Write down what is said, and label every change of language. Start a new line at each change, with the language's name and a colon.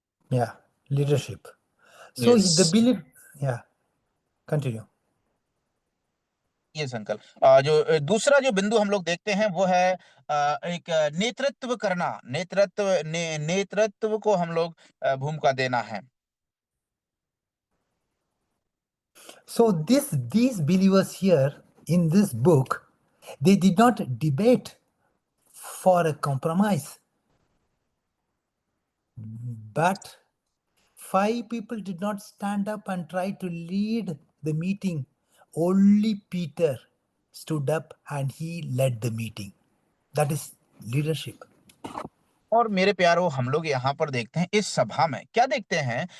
English: Yeah, leadership. So, yes, the belief, yeah, continue.
Hindi: ये संकल्प जो दूसरा जो बिंदु हम लोग देखते हैं वो है एक नेतृत्व करना, नेतृत्व को हम लोग भूमिका देना है।
English: So these believers here in this book, they did not debate for a compromise, but 5 people did not stand up and try to lead the meeting. Only Peter stood up and he led the meeting. That is leadership.
Hindi: और मेरे प्यारो, हम लोग यहाँ पर देखते हैं इस सभा में क्या देखते हैं।